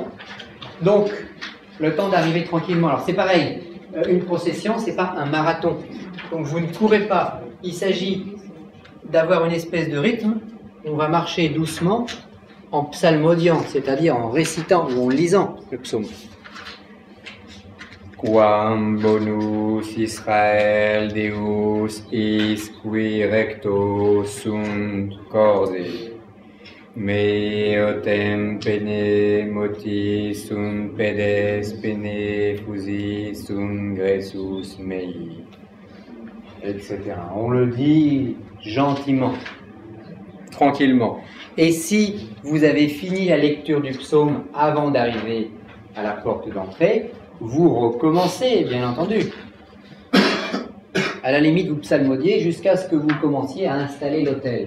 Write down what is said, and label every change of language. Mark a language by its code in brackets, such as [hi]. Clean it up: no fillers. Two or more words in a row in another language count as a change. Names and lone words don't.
[fr] Donc, le temps d'arriver tranquillement. Alors, c'est pareil, une procession, c'est pas un marathon. Donc, vous ne courez pas. Il s'agit d'avoir une espèce de rythme. On va marcher doucement en psalmodiant, c'est-à-dire en récitant ou en lisant le psaume. [la] Quam bonus Israel Deus is qui recto sunt corde, meotem pene moti sunt pedes pene fusi sunt gressus mei, [fr] etc. On le dit gentiment, tranquillement. Et si vous avez fini la lecture du psaume avant d'arriver à la porte d'entrée, vous recommencez, bien entendu. À la limite, vous psalmodiez jusqu'à ce que vous commenciez à installer l'autel.